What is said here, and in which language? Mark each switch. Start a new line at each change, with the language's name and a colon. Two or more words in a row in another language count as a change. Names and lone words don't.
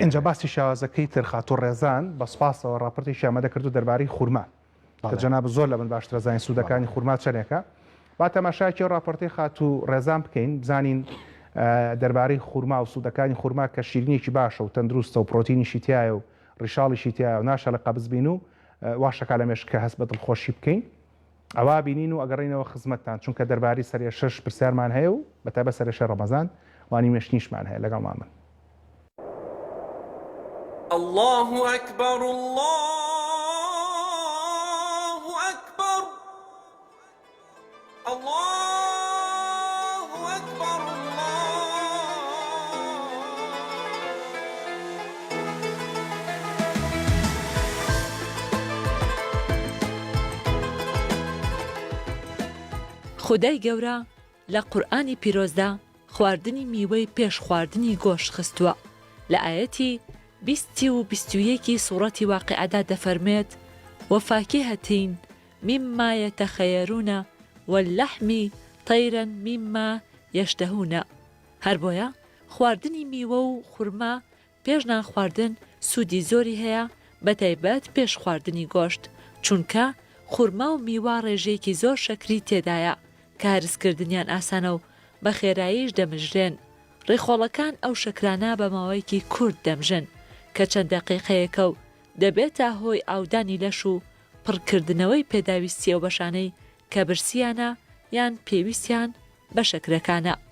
Central Kurdish: اینجا باسی شێوازەکەی ترخات و ڕێزان بە سپاسەوە ڕاپۆرتی شامەدە کردو دەربارەی خورما کە جەناب زۆر لە من باشترە زانین سوودەکانی خورما چەندێکە با تەماشاکی ڕاپۆرتی خات و ڕێزان بکەین بزانین دەربارەی خورما و سوودەکانی خورما کە شیرینێکی باشە و تەندروستە و پرۆتینیشی تایە و ڕیشاڵیشی تایە و ناشە لە قەبز بین و واشەکە لە مێشکە هەست بە دڵخۆشی بکەین ئەوا بینین و ئەگەڕینەوە خزمەتتان چونکە دەرباری سەرێ شەش پرسیارمان هەیە و بەتابە سەرێشە ڕەمەزان وانی مێشتنیشمان هەیە لەگەڵمان من
Arabic: الله أكبر الله أكبر الله أكبر
Central Kurdish: خودای گەورە لە قورئانی پیرۆزدا خواردنی میوەی پێش خواردنی گۆشت خستووە لە ئاەتی 20 و 21 سوڕەتی واقعەدا دەفەرمێت وەفاکهەتین
Arabic: مما يتخيرون واللحم طيرا مما يشتهون
Central Kurdish: هەر بۆیە خواردنی میوە و خورما پێش نان خواردن سوودی زۆری هەیە بەتایبەت پێش خواردنی گۆشت چونکە خورما و میوە ڕێژەیەکی زۆر شەکری تێدایە کە هەرسکردنیان ئاسانە و بە خێراییش دەمژرێن ڕێخۆڵەکان ئەو شەکرانە بە ماوەیەکی کورت دەمژن کە چەند دەقیقەیەکە و دەبێتە هۆی ئاودانی لەش و پڕکردنەوەی پێداویستی ئەو بەشانەی کە برسیانە یان پێویستیان بە شەکرەکانە.